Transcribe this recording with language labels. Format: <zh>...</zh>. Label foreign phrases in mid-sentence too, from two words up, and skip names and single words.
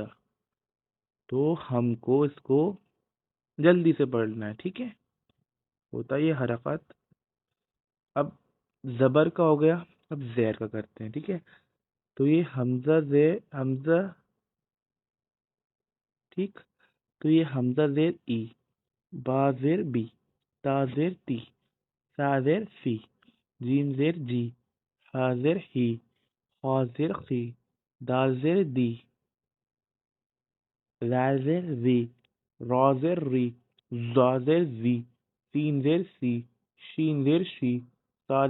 <hi>तो हमको इसको जल्दी से पढ़ना है। ठीक है? होता ये हरकत। अब जबर का हो गया, अब जैर का करते हैं। ठीक है? तो ये हमजा जे, हमजा। ठीक। तो ये हमजा जेर ई, बा जेर बी, ता जेर ती, सा जेर सी, जीम जेर जी, हा जेर ही, खा जेर खी, दाल जेर दी, ज़ाल जेर ज़ी, रॉ जेर री, ज़ा जेर ज़ी, सीन जेर सी, शीन जेर शी, साद</hi>